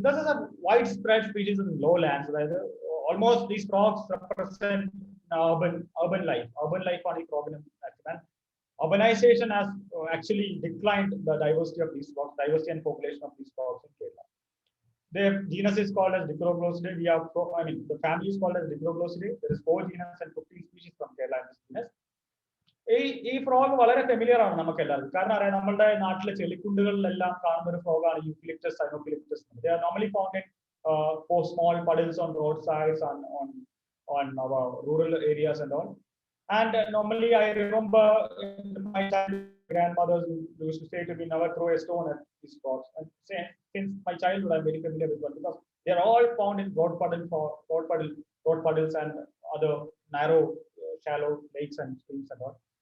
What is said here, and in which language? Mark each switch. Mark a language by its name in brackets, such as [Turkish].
[English] This is a widespread species in lowlands. Almost these frogs represent urban life on a problem. Urbanization has actually declined the diversity of these frogs, diversity and population of these frogs in Kerala. Their genus is called as Dicroglossidae. The family is called as Dicroglossidae. There is 4 genus and 15 species from Kerala in this genus. [Malayalam] ഈ frog വളരെ familiar ആണ് നമുക്ക് എല്ലാവർക്കും കാരണം അറിയാം നമ്മുടെ നാട്ടിലെ ചെളിക്കുണ്ടുകളിലെല്ലാം കാണുന്ന ഒരു ഫ്രോഗാണ് eucalyptus സൈനോഫിലിപ്റ്റസ്. [English] They are normally found in for small puddles on roadsides on our rural areas and all. And normally I remember my grandmothers used to say to me, never throw a stone at these frogs. And since my childhood I'm very familiar with one because they are all found in broad puddles and other narrow shallow lakes and streams and all.